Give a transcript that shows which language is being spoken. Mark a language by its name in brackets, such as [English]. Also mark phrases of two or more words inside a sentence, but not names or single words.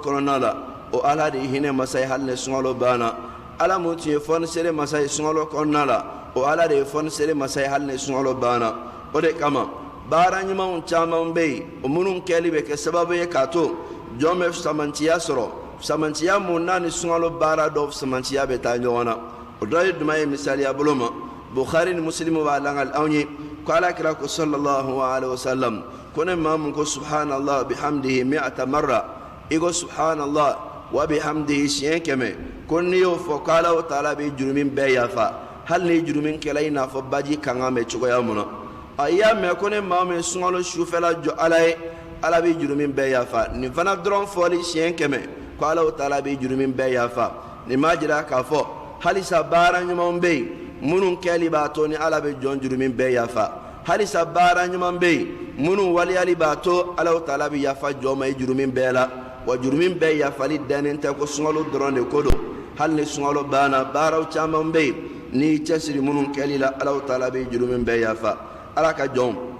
[Bambara] kɔnɔna la o ala de ye hinɛ masa ye hali ni sunkalo banna ala mun tun ye fɔnisere masa ye sunkalo kɔnɔna la o ala de ye fɔnisere masa ye hali ni sunkalo banna o de kama baara ɲumanw caman bɛ yen o minnu kɛli bɛ kɛ sababu ye k'a to jɔn bɛ samantiya sɔrɔ samantiya mun n'a ni sunkalo baara dɔw samantiya bɛ taa ɲɔgɔn na o dɔ ye jumɛn ye misaliya bolo ma bukhari ni muslimu b'a langal anw ye ko alakira ko [Arabic] صلى الله عليه وسلم [Bambara] ko ne maa mun ko [Arabic] سبحان الله بحمده مائة مرة [Bambara] i ko [Arabic] سبحان الله و [Bambara] bihamdihi siɲɛ 100 ko n'i y'o fɔ ko Alahu taala bɛ jurumin bɛɛ yafa hali ni jurumin kɛla i n'a fɔ baji kankan bɛ cogoya mun na a y'a mɛn ko ne maa min sunkalo sufɛla jɔ ala ye ala bɛ jurumin bɛɛ yafa nin fana dɔrɔn fɔli siɲɛ 100 ko Alahu taala bɛ jurumin bɛɛ yafa nin m'a jira k'a fɔ halisa baara ɲumanw bɛ yen minnu kɛli b'a to ni ala bɛ jɔn jurumin bɛɛ yafa halisa baara ɲuman bɛ yen minnu waliyali b'a to Alahu taala bɛ yafa jɔn ma i jurumin bɛɛ la wa jurumin bɛɛ yafali dannen tɛ ko sunkalo dɔrɔn de ko don hali ni sunkalo banna baaraw caman bɛ yen n'i cɛsiri minnu kɛli la Alahu taala bɛ jurumin bɛɛ yafa ala ka jɔn